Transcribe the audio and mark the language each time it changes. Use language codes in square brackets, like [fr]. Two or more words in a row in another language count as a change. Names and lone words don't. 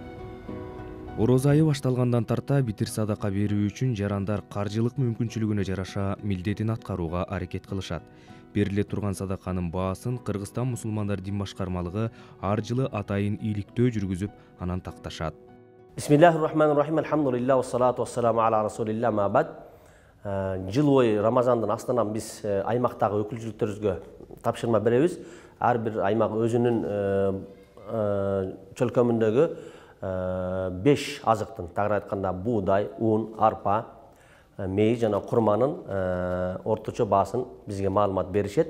[ky] Ороз айы башталгандан тарта битир садака берүү үчүн жарандар каржылык мүмкүнчүлүгүнө жараша милдетин аткарууга аракет кылышат. Бериле турган садаканын баасын Кыргызстан мусулмандар дин башкармалыгы ар жылы атайын иликтөө жүргүзүп, анан такташат. [ar] بسم الله الرحمن الرحيم. الحمد لله والصلاة والسلام على رسول الله أما بعد. [ky] Жыл бою Рамазандын астынан биз аймактагы өкүлчүлүктөрүбүзгө тапшырма беребиз. Ар бир аймак өзүнүн чөлкөмүндөгү 5 азыктын, тагыраак айтканда буудай, un, арпа, мейиз жана курманын орточо баасын бизге маалымат беришет.